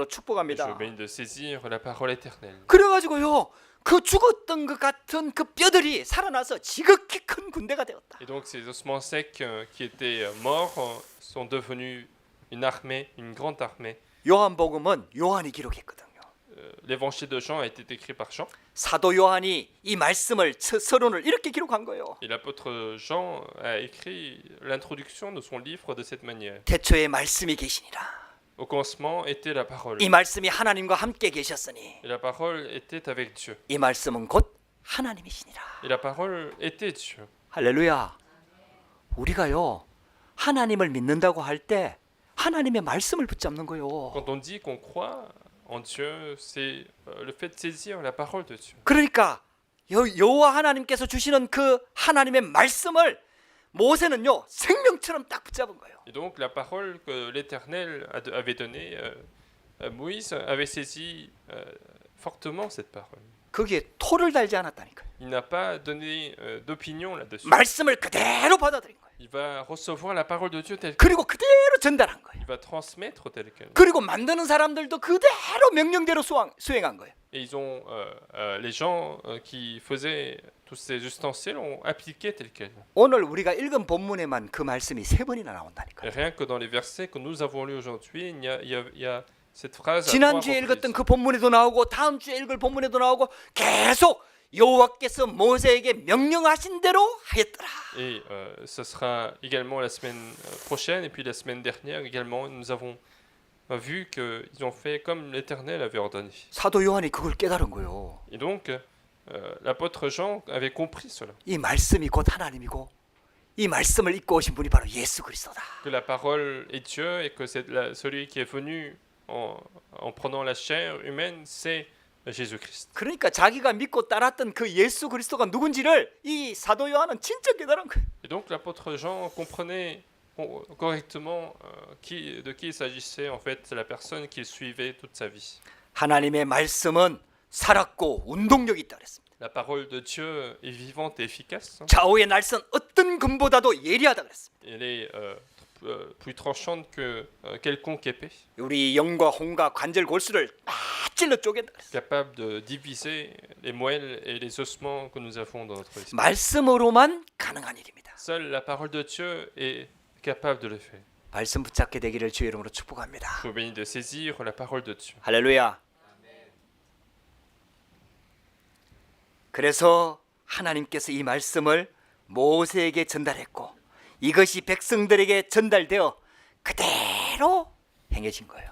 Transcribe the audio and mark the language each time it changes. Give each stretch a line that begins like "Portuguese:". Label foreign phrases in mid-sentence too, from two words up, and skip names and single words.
French: Je
Korean: 축복합니다.
French: bénis de saisir la parole éternelle.
Korean: 그래가지고요 그 죽었던 것 같은 그 뼈들이 살아나서 지극히 큰 군대가 되었다.
French: Et donc ces ossements secs qui étaient morts sont devenus une armée, une grande armée.
Korean: 요한복음은 요한이 기록했거든요.
French: L'évangile de Jean a été écrit par Jean.
Korean: 사도 요한이 이 말씀을 서론을 이렇게 기록한 거예요.
French: Et l'apôtre Jean a écrit l'introduction de son livre de cette manière.
Korean: 태초에 말씀이 계시니라.
French: Au commencement était la parole.
Korean: 이 말씀이 하나님과 함께 계셨으니
French: Et la parole était avec Dieu.
Korean: 이 말씀은 곧 하나님이시니라.
French: Et la parole était Dieu.
Korean: 할렐루야. 우리가요 하나님을 믿는다고 할 때 하나님의 말씀을 붙잡는 거요.
French: Quand on dit qu'on croit en Dieu, c'est le fait de saisir la parole de Dieu.
Korean: 그러니까 여호와 하나님께서 주시는 그 하나님의 말씀을 모세는요 생명처럼 딱 붙잡은 거예요.
French: Et donc la parole que l'Éternel avait donnée, Moïse avait saisi fortement cette parole.
Korean: 거기에 토를 달지 않았다니까요.
French: Il n'a pas donné d'opinion là-dessus.
Korean: 말씀을 그대로 받아들인 거예요.
French: Il va recevoir la parole de Dieu telle qu'elle.
Korean: 그리고 그대로 전달한 거예요.
French: Il va transmettre telle qu'elle.
Korean: 그리고 만드는 사람들도 그대로 명령대로 수행한 거예요.
French: Et ils ont, les gens qui faisaient tous ces ustensiles ont appliqué tel quel.
Korean: 오늘 우리가 읽은 본문에만 그 말씀이 3번이나
French: Et
Korean: 나온다니까요.
French: rien que dans les versets que nous avons lus aujourd'hui, il y a cette phrase à trois
Korean: 지난주에 읽었던
French: reprises.
Korean: 그 본문에도 나오고 다음 주에 읽을 본문에도 나오고 계속 여호와께서 모세에게 명령하신 대로 하였더라.
French: Et ce sera également la semaine prochaine et puis la semaine dernière également, nous avons vu qu'ils ont fait comme l'Éternel avait ordonné.
Korean: 사도 요한이 그걸 깨달은 거예요.
French: Et donc, l'apôtre Jean avait compris cela,
Korean: 이 말씀이 곧 하나님이고 이 말씀을 입고 오신 분이 바로 예수 그리스도다.
French: que la parole est Dieu et que celui qui est venu en prenant la chair humaine, c'est Jésus-Christ.
Korean: 그러니까 자기가 믿고 따랐던 그 예수 그리스도가 누군지를 이 사도 요한은 진짜 깨달은 거예요.
French: Et donc l'apôtre Jean comprenait correctement de qui il s'agissait, en fait, c'est la personne qu'il suivait toute sa vie.
Korean: 하나님의 말씀은 살았고 운동력이 있다 그랬습니다.
French: La parole de Dieu est vivante et efficace.
Korean: 좌우의 날선 어떤 금보다도 예리하다 그랬습니다.
French: Elle est plus tranchante que quelconque épée,
Korean: 우리 영과 홍과 관절 골수를 다 찔러 쪼갠다 그랬습니다.
French: capable de diviser les moelles et les ossements que nous avons dans notre esprit.
Korean: 말씀으로만 가능한 일입니다.
French: Seule la parole de Dieu est capable de le faire.
Korean: 말씀 붙잡게 되기를 주의 이름으로 축복합니다.
French: Je vous bénis de saisir la parole de Dieu.
Korean: 할렐루야. 그래서 하나님께서 이 말씀을 모세에게 전달했고 이것이 백성들에게 전달되어 그대로 행해진 거예요.